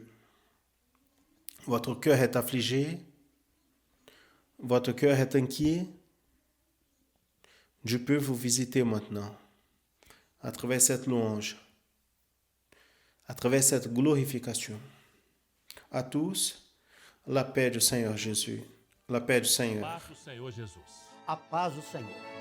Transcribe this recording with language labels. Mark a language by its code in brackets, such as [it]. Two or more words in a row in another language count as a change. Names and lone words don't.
[fr] Votre cœur est affligé, votre cœur est inquiet. Dieu peut vous visiter maintenant à travers cette louange, à travers cette glorification. À tous, la paix du Seigneur Jésus, la paix du Seigneur. [pt] A paz do Senhor Jesus. A paz do Senhor.